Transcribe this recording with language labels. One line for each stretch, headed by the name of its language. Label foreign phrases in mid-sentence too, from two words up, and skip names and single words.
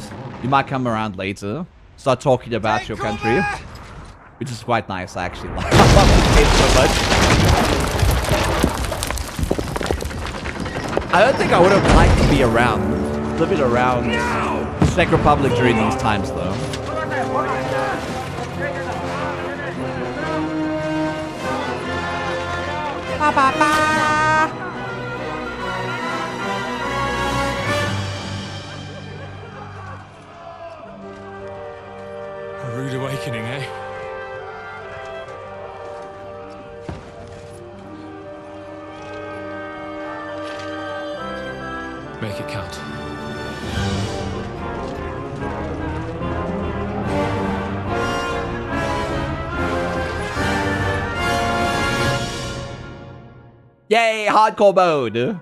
English: You might come around later. Start talking about your country. Which is quite nice, actually. I love this game so much. I don't think I would have liked to be around. Living around the Czech Republic during these times, though. Ba, ba, ba. A rude awakening, eh? Make it count. Yay, hardcore mode.